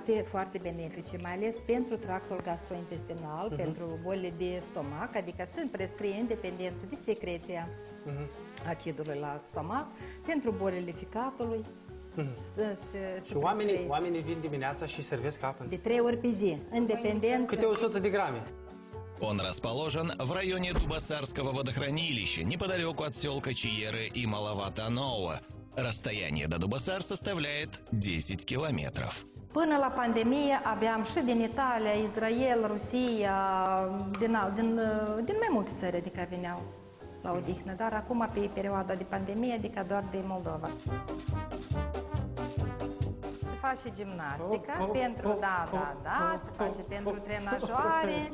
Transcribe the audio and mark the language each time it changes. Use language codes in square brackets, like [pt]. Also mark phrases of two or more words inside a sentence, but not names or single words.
[ro] Foarte benefice, mai ales pentru tractul gastrointestinal, pentru bolile de stomac, adică sunt prescrie în dependență de secreția acidului la stomac, pentru bolile ficatului. Și oamenii vin dimineața și servesc apă? De 3 ori pe zi, în dependență... Câte 100 de grame? [ru] Он расположен в районе Дубасарского водохранилища, неподалеку от сел Кочиеры и Маловато-Ново. Расстояние до Дубасар составляет 10 километров. [ro] Până la pandemie aveam și din Italia, Israel, Rusia, din mai multe țări, adică veneau la odihnă, dar acum pe perioada de pandemie, adică doar de Moldova. Se face gimnastică pentru, se face pentru trenajoare.